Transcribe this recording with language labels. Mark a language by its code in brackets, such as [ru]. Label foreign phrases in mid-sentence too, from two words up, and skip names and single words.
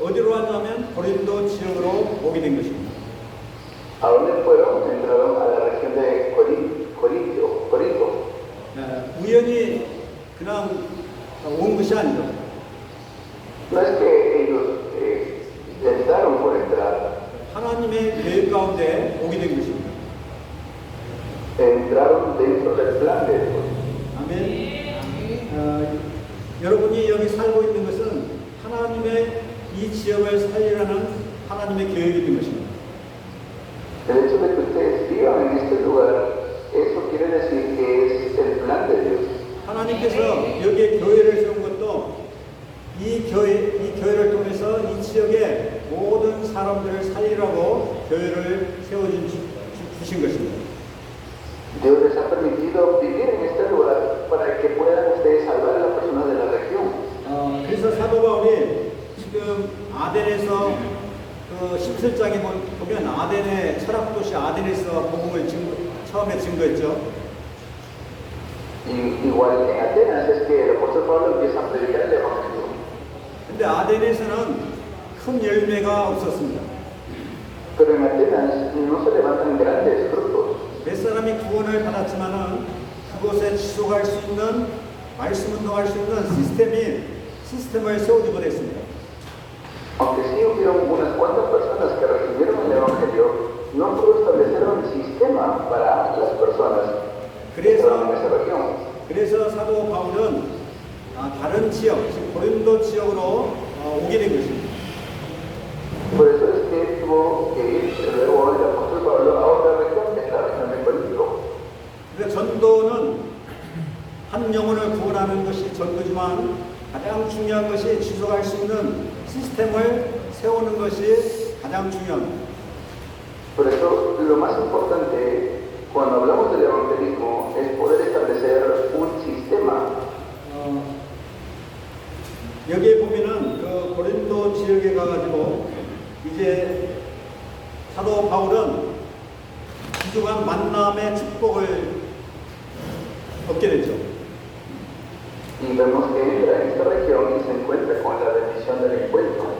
[ko] 어디로 왔냐면 고린도 지역으로 오게 된 것입니다. [es] ¿A dónde fueron? Entraron a la región de Corinto. [ko] 우연히 그냥 온 것이 아니죠. [es] No es que ellos entraron por entrar, [ko] 하나님의 계획 가운데 오게 된 것입니다. [es] entraron dentro del plan de Dios. [ko] 아멘. 여러분이 여기 살고 있는 것은 하나님의 이 지역을 살리라는 하나님의 계획이 된 것입니다. [es] El hecho de que ustedes vivan en este lugar, eso quiere decir que es el plan de Dios. [ko] 하나님께서 여기에 교회를 세운 것도 이 교회를 통해서 이 지역의 모든 사람들을 살리라고 교회를 세워주신 것입니다. [es] Dios les ha permitido vivir en este lugar para que puedan ustedes salvar a las personas de la región. [ko] 그래서 사도 바울이 지금 아덴에서 17장에 보면 아덴의 철학도시 아덴에서 복음을 처음에 증거했죠. [es] Igual en Atenas es que el apóstol Pablo empieza a predicar el evangelio. [ko] 근데 아덴에서는 큰 열매가 없었습니다. [es] Pero en Atenas no se levantan grandes frutos. [ko] 몇 사람이 구원을 받았지만은 그곳에 지속할 수 있는 말씀 운동할 수 있는 시스템을 세우지 못했습니다. [es] Aunque sí hubieron unas cuantas personas que recibieron el evangelio, no pudo establecer un sistema para las personas que estaban en esa región. [ko] 그래서 사도 바울은 다른 지역, 즉 고린도 지역으로 오게 된 것입니다. [es] Por eso es que tuvo que ir luego el apóstol Pablo a otra región, que es la región de Corinto. [ko] 전도지만 가장 중요한 것이 지속할 수 있는 시스템을 세우는 것이 가장 중요합니다. [es] Por eso, lo más importante cuando hablamos del evangelismo es poder establecer un sistema. [ko] 여기에 보면은 그 고린도 지역에 가가지고 이제 사도 바울은 기중한 만남의 축복을 얻게 되죠. [es] Y vemos que entra en esta región y se encuentra con la bendición del encuentro.